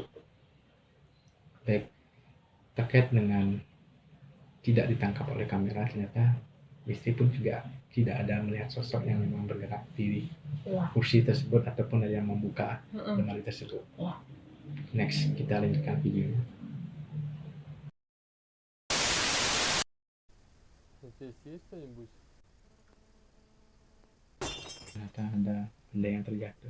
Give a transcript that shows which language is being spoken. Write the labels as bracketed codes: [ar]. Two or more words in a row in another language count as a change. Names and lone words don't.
[id] Baik, terkait dengan tidak ditangkap oleh kamera, ternyata Mistri pun juga tidak ada melihat sosok yang memang bergerak di kursi tersebut ataupun ada yang membuka lemari tersebut. Ya. Next, kita lanjutkan videonya. [ru] Здесь есть кто-нибудь? [id] Ternyata ada benda yang terjatuh.